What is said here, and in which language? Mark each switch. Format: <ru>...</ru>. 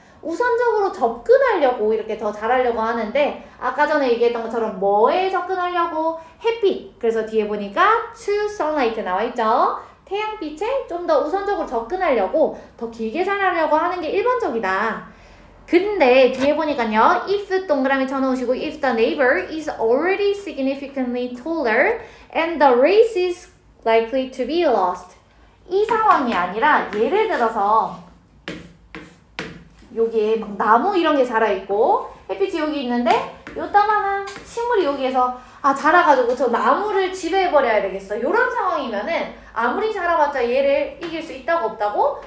<ko>우선적으로 접근하려고 이렇게 더 잘하려고 하는데 아까 전에 얘기했던 것처럼 뭐에 접근하려고? 햇빛. 그래서 뒤에 보니까</ko> <en>to sunlight</en> <ko>나와 있죠. 태양빛에 좀 더 우선적으로 접근하려고 더 길게 자라려고 하는 게 일반적이다. 근데 뒤에 보니까요.</ko> <en>if</en> <ko>동그라미 쳐놓으시고</ko> <en>if the neighbor is already significantly taller and the race is likely to be lost.</en> <ko>이 상황이 아니라 예를 들어서 여기에 막 나무 이런 게 자라있고 햇빛이 여기 있는데 요따만한 식물이 여기에서 자라가지고 저 나무를 지배해버려야 되겠어. 이런 상황이면은 아무리 자라봤자 얘를 이길 수 있다고 없다고?</ko>